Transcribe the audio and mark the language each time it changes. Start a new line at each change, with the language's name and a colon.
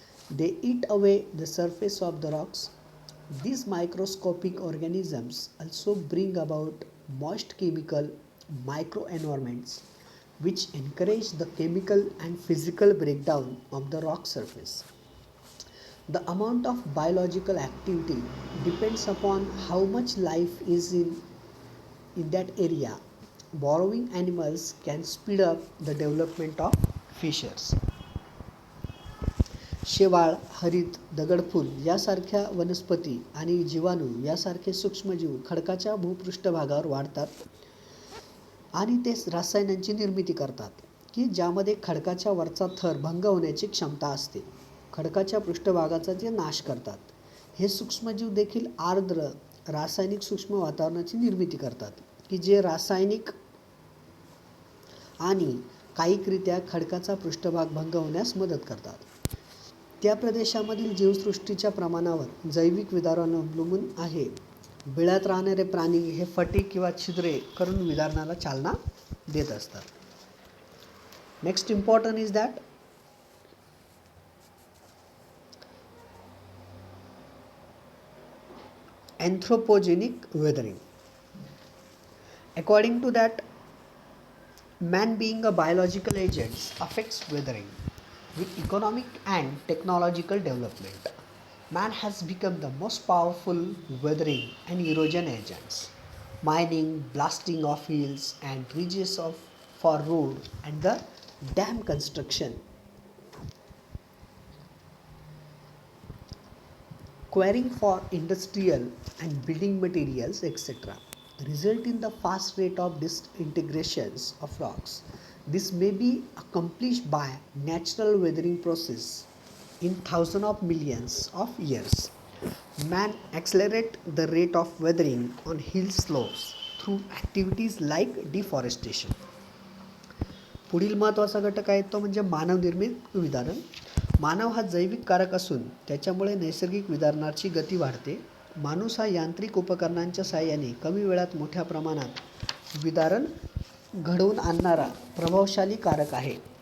English: They eat away the surface of the rocks. These microscopic organisms also bring about moist chemical microenvironments which encourage the chemical and physical breakdown of the rock surface. The amount of biological activity depends upon how much life is in that area. Burrowing animals can speed up the development of fissures.
Marathi: शेवाळ, हरित, दगडफूल यासारख्या वनस्पती आणि जीवाणू यासारखे सूक्ष्मजीव खडकाच्या भूपृष्ठभागावर वाढतात आणि ते रसायनांची निर्मिती करतात की ज्यामध्ये खडकाच्या वरचा थर भंग होण्याची क्षमता असते. खडकाच्या पृष्ठभागाचा ते नाश करतात. हे सूक्ष्मजीव देखील आर्द्र रासायनिक सूक्ष्म वातावरणाची निर्मिती करतात की जे रासायनिक आणि कायिकरित्या खडकाचा पृष्ठभाग भंग होण्यास मदत करतात. त्या प्रदेशामधील जीवसृष्टीच्या प्रमाणावर जैविक विदारण अवलंबून आहे. बिळात राहणारे प्राणी हे फटी किंवा छिद्रे करून विदारणाला चालना देत असतात.
English: Next important is that anthropogenic weathering. According to that, man being a biological agent affects weathering with economic and technological development. Man has become the most powerful weathering and erosion agents. Mining, blasting of hills and ridges for road and the dam construction quarrying for industrial and building materials, etc., result in the fast rate of disintegrations of rocks. This may be accomplished by natural weathering process in thousands of millions of years. Man accelerate the rate of weathering on hill slopes through activities like deforestation.
Marathi: पुढील महत्त्वाचा घटक आहे तो म्हणजे मानवनिर्मित विदारण. मानव हा जैविक कारक असून त्याच्यामुळे नैसर्गिक विदारणाची गती वाढते. माणूस हा यांत्रिक उपकरणांच्या साहाय्याने कमी वेळात मोठ्या प्रमाणात विदारण घडवून आणणारा प्रभावशाली कारक आहे.